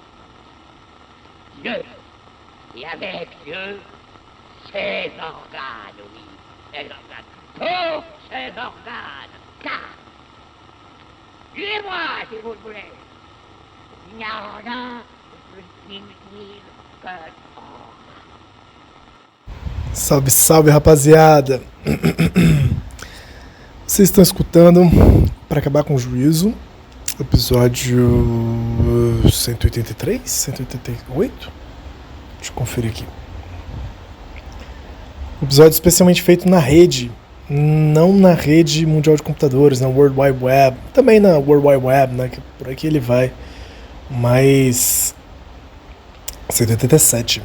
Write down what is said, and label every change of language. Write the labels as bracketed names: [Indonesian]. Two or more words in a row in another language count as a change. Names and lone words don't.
[French] Dieu, et avec Dieu, ses organes, oui, ses organes, tous ses organes, car, tuez-moi si vous le voulez, il n'y a rien de plus inutile que [Portuguese] Salve, salve, rapaziada! Vocês estão escutando Para Acabar com o Juízo, episódio 183, 188? Deixa eu conferir aqui. Episódio especialmente feito na rede, não na rede mundial de computadores, na World Wide Web, também na World Wide Web, né, que por aqui ele vai, mas 187.